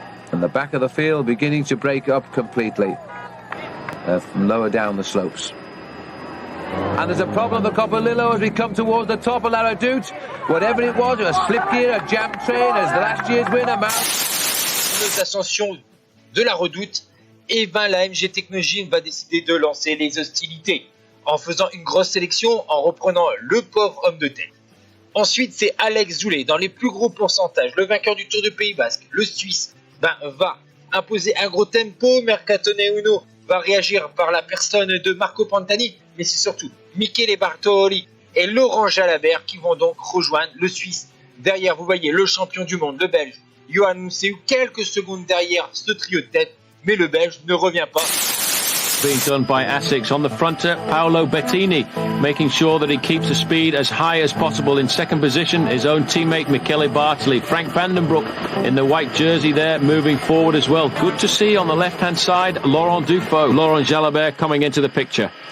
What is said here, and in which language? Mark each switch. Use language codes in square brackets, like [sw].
[en] And the back of the field beginning to break up completely from lower down the slopes. And there's a problem at the Copperlillo as we come towards the top of la Redoute. Whatever it was, a slip gear, a jam train, as the last year's winner. [fr] L'ascension de la Redoute, et ben la MG Technogym va décider de lancer les hostilités en faisant une grosse sélection, en reprenant le pauvre homme de tête. Ensuite, c'est Alex Zoulet dans les plus gros pourcentages, le vainqueur du Tour du Pays Basque, le Suisse, va imposer un gros tempo. Mercatone Uno va réagir par la personne de Marco Pantani, mais c'est surtout Michele Bartoli et Laurent Jalabert qui vont donc rejoindre le Suisse. Derrière, vous voyez le champion du monde, le Belge, Johan Mousseau, quelques secondes derrière ce trio de tête, mais le Belge ne revient pas. [en] Being done by Asics on the fronter, Paolo Bettini making sure that he keeps the speed as high as possible. In second position, his own teammate Michele Bartoli. Frank Vandenbroek in the white jersey there, moving forward as well. Good to see on the left-hand side, Laurent Dufaux. Laurent Jalabert coming into the picture.